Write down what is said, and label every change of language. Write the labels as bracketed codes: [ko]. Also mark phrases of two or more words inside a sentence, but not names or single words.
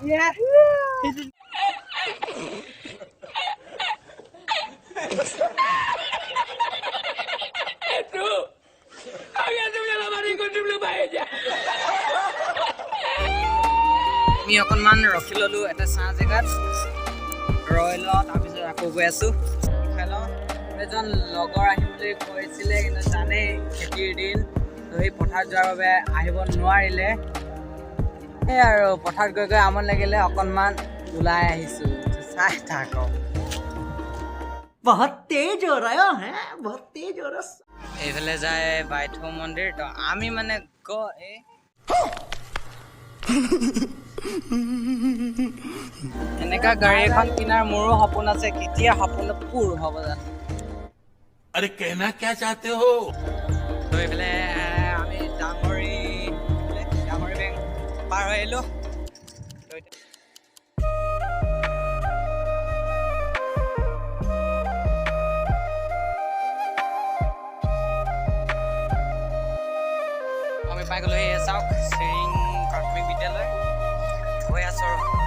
[as] আমি অকণমান ৰখি ল'লো এটা চাহ জেগাত ৰৈ লওঁ তাৰপিছত আকৌ গৈ আছোঁ খাই লওঁ এজন লগৰ আহিম বুলি কৈছিলে কিন্তু জানেই খেতিৰ দিন তো সেই পথাৰত যোৱাৰ বাবে আহিব নোৱাৰিলে সেই আৰু পথাৰত গৈ গৈ আমনি লাগিলে অকণমান ওলাই আহিছোঁ চাই থাকক [hi] बहुत तेज हो रहा है बहुत तेज हो रहा [as] এইফালে যায় বাইথৌ মন্দিৰ তো আমি মানে এনেকা গাড়ী এখন কিনাৰ মোৰো সপোন আছে কেতিয়া সপোন পূৰ হ'ব জানো [hi] अरे कहना क्या चाहते हो [as] তো এইফালে আমি ডাঙৰি বেংক পাৰ হৈ আহিলোঁ আমি পাই গ'লো এই চাওক চিৰিং প্ৰাথমিক বিদ্যালয় গৈ আছোঁ আৰু